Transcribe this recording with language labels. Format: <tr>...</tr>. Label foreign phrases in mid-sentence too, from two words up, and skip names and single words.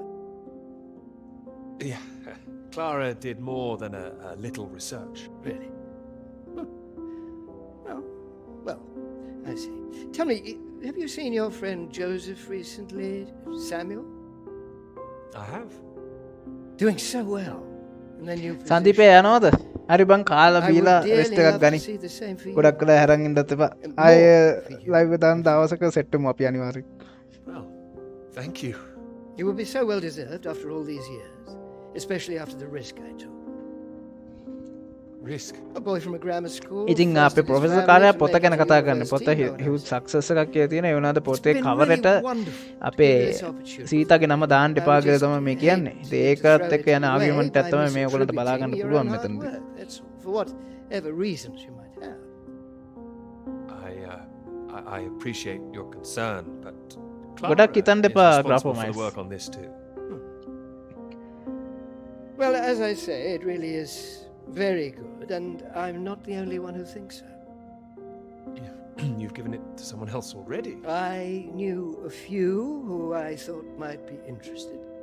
<en>Yeah, Clara did more than a little research. Really? Oh, well, I see. Tell me, have you seen your friend Joseph recently, Samuel? I have. Doing so well. And then you...</en> <si>සන්දීපේ යනවද? හරි බං කාලා බීලා රෙස්ට් එකක් ගනි. ගොඩක් කළා හැරන් ඉන්නත් එපා. ආය ලයිව් එක දාන දවසක සෙට් වෙමු අපි අනිවාර්යෙන්.</si> <en>Well, thank you. You will be so well deserved after all these years, especially after the risk I took. Risk? A boy from a grammar school.</en> <si>ඉතින් අපේ ප්‍රොෆෙසර් කාර්යය පොත ගැන කතා කරන්න. පොත</si> <en>huge success</en> <si>එකක් කියලා තියෙනවා. ඒ වුණාද පොතේ කවර් එක අපේ සීතාගේ නම දාන්න එපා කියලා තමයි මේ කියන්නේ. ඉතින් ඒකත් එක්ක යන ආගියුමන්ට් එක තමයි මේ ඔයගොල්ලන්ට බලා ගන්න පුළුවන් මෙතනදී.</si> <en>For whatever reasons you might have. I appreciate your concern, but</en> <si>ගොඩක් හිතන්න එපා</si> <en>responsible for ග්‍රාෆෝමයිස්. the work on this too. Well, as I say, it really is very good, and I'm not the only one who thinks so. You've given it to someone else already. I knew a few who I thought might be interested.</en>